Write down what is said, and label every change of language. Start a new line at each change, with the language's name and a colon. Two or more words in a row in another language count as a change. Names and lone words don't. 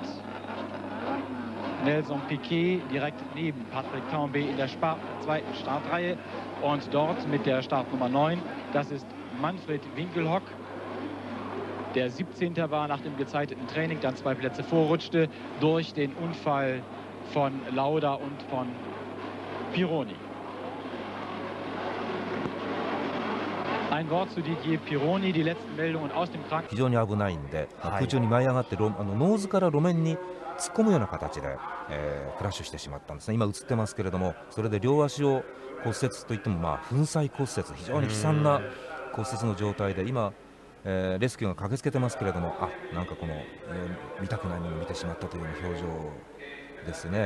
German: Nelson Piquet direkt neben Patrick Tambay in der zweiten Startreihe und dort mit der Startnummer 9, das ist Manfred Winkelhock, der 17. war nach dem gezeiteten Training, dann 2 Plätze vorrutschte durch den Unfall von Lauda und von Pironi. Ein Wort zu Didier Pironi, die letzten Meldungen aus dem Krankenhaus.
Japanese: 非常に危ないんで、空中に舞い上がってノーズから路面に突っ込むような形で、クラッシュしてしまったんですね。今映ってますけれども、それで両足を骨折といっても、粉砕骨折、非常に悲惨な骨折の状態で、今、レスキューが駆けつけてますけれども、なんか見たくないものを見てしまったというような表情ですね。